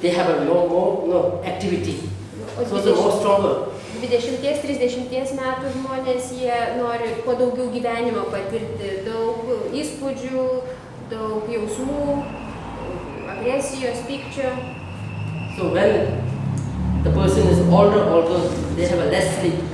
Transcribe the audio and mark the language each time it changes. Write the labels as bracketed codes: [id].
[en] They have a more activity, so it's more stronger. [lt] 20-30 metų žmonės, jie nori kuo daugiau gyvenimo patirti, daug įspūdžių, daug jausmų, agresijos, pykčio. [en] So when the person is older, they have a less sleep.